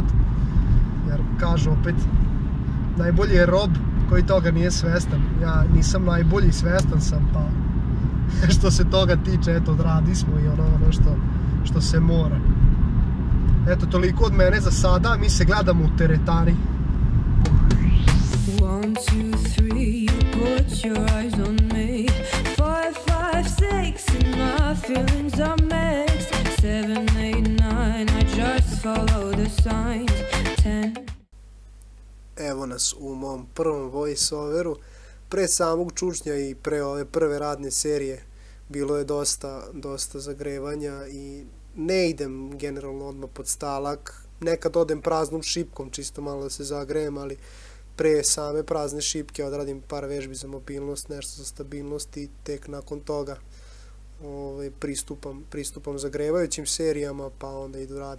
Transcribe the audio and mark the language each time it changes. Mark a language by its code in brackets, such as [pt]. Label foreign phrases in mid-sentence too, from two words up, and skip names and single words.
[sr] Jer kažu opet, najbolji je rob koji toga nije svestan. Ja nisam najbolji, svestan sam, pa što se toga tiče, eto, odradi smo i ono što se mora. Eto, toliko od mene za sada, mi se gledamo u teretani. [en] 1, 2, 3, you put your eyes on me. 5, 5, 6, and my feelings are mixed. 7, 8, 9, I just follow the signs. 10. [sr] Evo nas u mom prvom voice-overu. Pre samog čučnja i pre ove prve radne serije bilo je dosta zagrevanja i ne idem generalno odmah pod stalak. Nekad odem praznom šipkom, čisto malo da se zagrejem, ali pre same prazne šipke odradim par vežbi za mobilnost, nešto za stabilnost i tek nakon toga pristupam zagrevajućim serijama, pa onda idu radne.